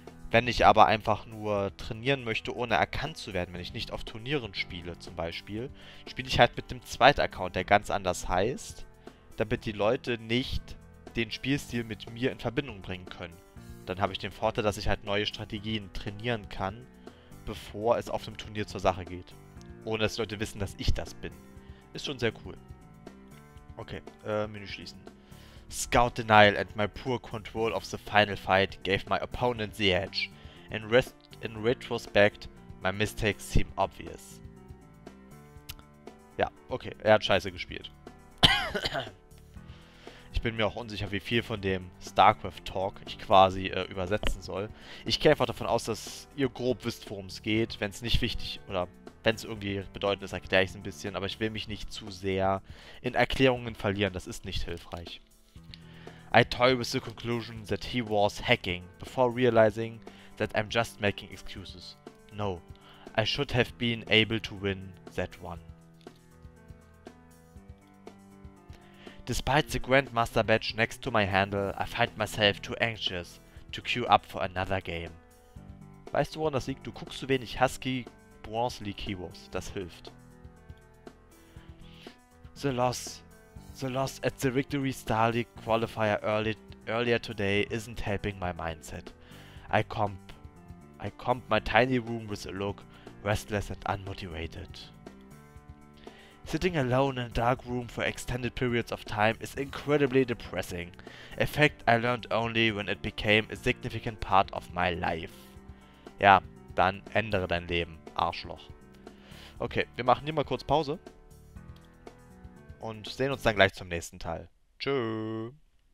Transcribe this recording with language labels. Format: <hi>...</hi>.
<de>Wenn ich aber einfach nur trainieren möchte, ohne erkannt zu werden, wenn ich nicht auf Turnieren spiele zum Beispiel, spiele ich halt mit dem zweiten Account, der ganz anders heißt, damit die Leute nicht den Spielstil mit mir in Verbindung bringen können. Dann habe ich den Vorteil, dass ich halt neue Strategien trainieren kann, bevor es auf dem Turnier zur Sache geht. Ohne dass die Leute wissen, dass ich das bin. Ist schon sehr cool. Okay, Menü schließen.</de> <en>Scout denial and my poor control of the final fight gave my opponent the edge. In retrospect, my mistakes seem obvious.</en> <de>Ja, okay, er hat scheiße gespielt. Ich bin mir auch unsicher, wie viel von dem StarCraft-Talk ich quasi übersetzen soll. Ich gehe einfach davon aus, dass ihr grob wisst, worum es geht. Wenn es nicht wichtig oder wenn es irgendwie bedeutend ist, erkläre ich es ein bisschen. Aber ich will mich nicht zu sehr in Erklärungen verlieren. Das ist nicht hilfreich.</de> <en>I toy with the conclusion that he was hacking, before realizing that I'm just making excuses. No, I should have been able to win that one. Despite the Grandmaster badge next to my handle, I find myself too anxious to queue up for another game.</en> <de>Weißt du, woran das liegt? Du guckst zu wenig Husky Bronze League Heroes. Das hilft.</de> <en>The loss at the Victory Star League qualifier earlier today isn't helping my mindset. I comp my tiny room with a look, restless and unmotivated. Sitting alone in a dark room for extended periods of time is incredibly depressing, a fact I learned only when it became a significant part of my life.</en> <de>Ja, dann ändere dein Leben, Arschloch. Okay, wir machen hier mal kurz Pause und sehen uns dann gleich zum nächsten Teil. Tschö.</de>